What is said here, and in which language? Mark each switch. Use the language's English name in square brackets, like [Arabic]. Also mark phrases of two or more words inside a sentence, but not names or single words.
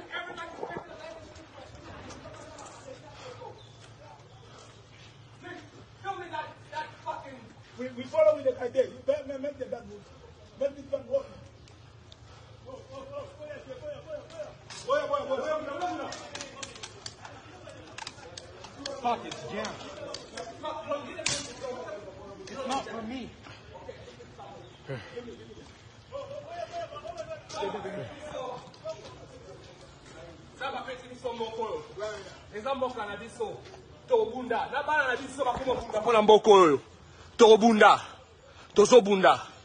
[English] We follow with the idea. You make the bad move. Make this one work. Fuck, it's jammed. It's not for me. [Lingala] Saba peti biso mboko. Eza mboka na biso. Tobunda. Na bana na biso bakoma bunda pona mboko oyo. Tobunda. Tozobunda.